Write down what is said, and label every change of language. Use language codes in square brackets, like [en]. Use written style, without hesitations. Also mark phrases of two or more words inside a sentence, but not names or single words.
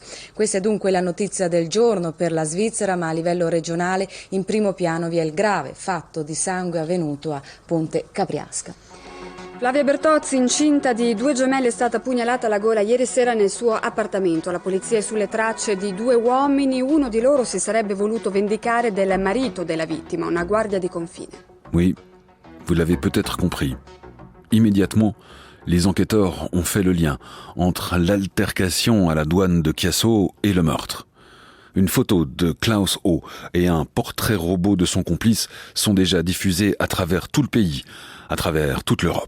[it] Questa è dunque la notizia del giorno per la Svizzera, ma a livello regionale in primo piano vi è il grave fatto di sangue avvenuto a Ponte Capriasca. Flavia Bertozzi, incinta di 2 gemelle, è stata pugnalata alla gola ieri sera nel suo appartamento. La polizia è sulle tracce di 2 uomini, uno di loro si sarebbe voluto vendicare del marito della vittima, una guardia di confine. [fr] Oui, vous l'avez peut-être compris. Immédiatement, les enquêteurs ont fait le lien entre l'altercation à la douane de Chiasso et le meurtre. Une photo de Klaus O et un portrait robot de son complice sont déjà diffusés à travers tout le pays, à travers toute l'Europe.